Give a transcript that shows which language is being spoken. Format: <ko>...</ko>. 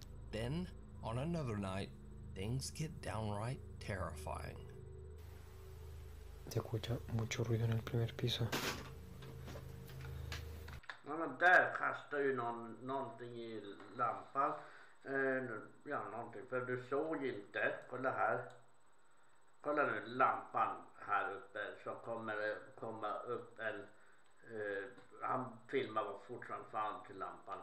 <en>Then, on another night, things get downright terrifying.</en> <es>Se escucha mucho ruido en el primer piso.</es> <sv>Ja, men där kastar ju någonting i lampan. Ja, någonting. För du såg inte. Kolla här. Kolla nu lampan här uppe. Så kommer det komma upp en... han filmar vad fort som fan till lampan.</sv>